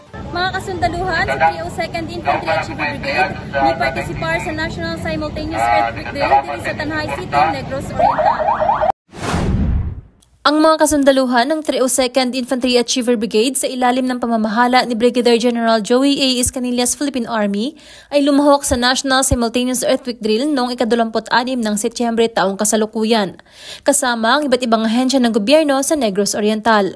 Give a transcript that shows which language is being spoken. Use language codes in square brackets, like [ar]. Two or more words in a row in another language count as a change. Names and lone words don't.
[ceb] Mga kasundaluhan sa 302nd Infantry Artillery Brigade ni partisipar sa National Simultaneous Earthquake Drill diri sa Tanay City, Negros Oriental. [tl] Ang mga kasundaluhan ng 302nd Infantry Achiever Brigade sa ilalim ng pamamahala ni Brigadier General Joey A. Iscanillas Philippine Army ay lumahok sa National Simultaneous Earthquake Drill noong ika-26 ng Setyembre taong kasalukuyan, kasama ang iba't ibang ahensya ng gobyerno sa Negros Oriental.